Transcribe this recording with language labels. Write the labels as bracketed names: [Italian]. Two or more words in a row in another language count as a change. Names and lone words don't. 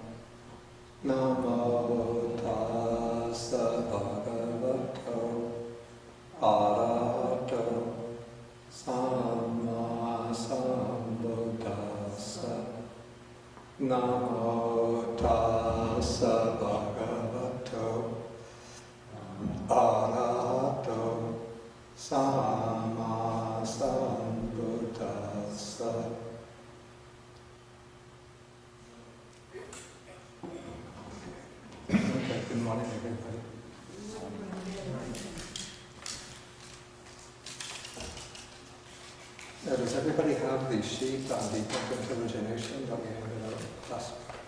[Pali] Namo tassa bhagavato arahato sama sambuddhassa. Namo tassa bhagavato arahato sama sambuddhassa. [English] Okay, good morning everybody. Now, does everybody have the sheet on the infant origination that we handed out last week?